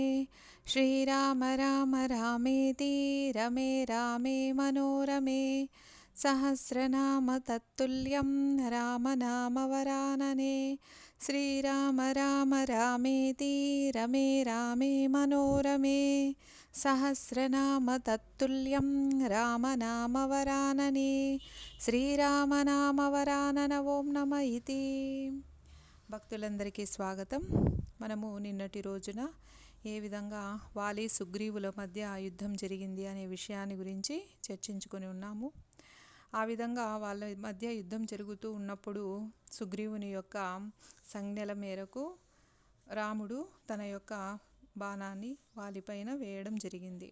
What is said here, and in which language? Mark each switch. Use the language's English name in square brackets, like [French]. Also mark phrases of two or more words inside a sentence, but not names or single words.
[Sanskrit] श्रीराम राम रामेति रमे रामे मनोरमे सहस्रनाम तत्तुल्यं रामनामवरानने। श्रीराम राम रामेति रमे रामे मनोरमे सहस्रनाम तत्तुल्यं रामनामवरानने। శ్రీరామనామవరానన ఓం నమ ఇతి. [Telugu] భక్తులందరికీ స్వాగతం. మనము నిన్నటి రోజున ఏ విధంగా వాలి సుగ్రీవుల మధ్య యుద్ధం జరిగింది అనే విషయాన్ని గురించి చర్చించుకొని ఉన్నాము. ఆ విధంగా వాళ్ళ మధ్య యుద్ధం జరుగుతూ ఉన్నప్పుడు సుగ్రీవుని యొక్క సంజ్ఞల మేరకు రాముడు తన యొక్క బాణాన్ని వాలిపైన వేయడం జరిగింది.